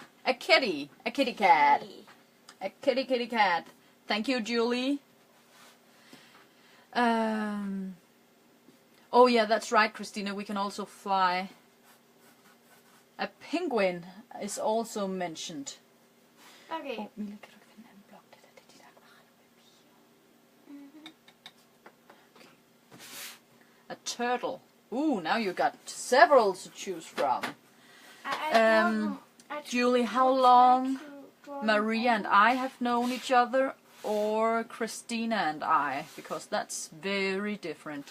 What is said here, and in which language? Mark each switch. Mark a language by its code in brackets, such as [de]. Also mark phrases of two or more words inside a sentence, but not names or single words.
[en] A kitty! A kitty cat! A kitty cat! Thank you, Julie. Oh yeah, that's right, Christina. We can also fly. A penguin is also mentioned. Okay. Oh, Mila, [da] kan du finde en blok? Det er de der Okay. [en] A turtle. Ooh, now you got several to choose from. Julie, how long Maria and I have known each other, or Christina and I, because that's very different.